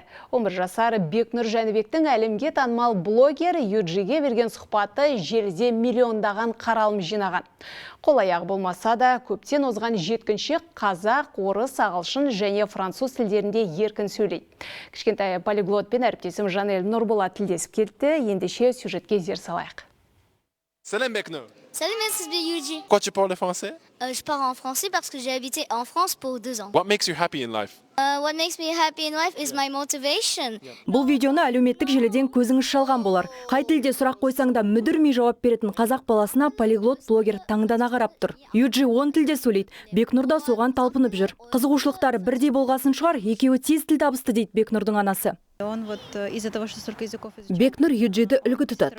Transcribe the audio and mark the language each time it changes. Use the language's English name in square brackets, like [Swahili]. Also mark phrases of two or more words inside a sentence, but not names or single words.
[Kazakh] 11 жасар Бекнұр Жәнібектің әлемге танымал блогер Юджиге берген сұхбаты желіде миллиондаған қаралым жинаған. Қол аяғы болмаса да көптен озған жеткіншек қазақ, орыс, ағылшын және француз тілдерінде еркін сөйлейді. Кішкентай полиглотпен әріптесім Жанель Нұрболат тілдесіп кетті. Ендеше сюжетке зер салайық. Salam Beknur. [French] Salut, c'est Yuji. Pourquoi tu parles français? Je parle en français parce que j'ai habité en France pour 2 ans. [English] What makes you happy in life? What makes me happy in life is my motivation. [Kazakh] Бұл видеоны әлеуметтік желіден көзіңіз шалған болар. Қай тілде сұрақ қойсаң да мүдірмей жауап беретін қазақ баласына полиглот блогер таңдана қарап тұр. Юджи 10 тілде сөйлейді. Бекнұр да соған талпынып жүр. Қызығушылықтары бірдей болғасын шығар, екеуі тез тіл табысты дейді Бекнұрдың анасы. Бекнұр Юджиді үлгі тұтады.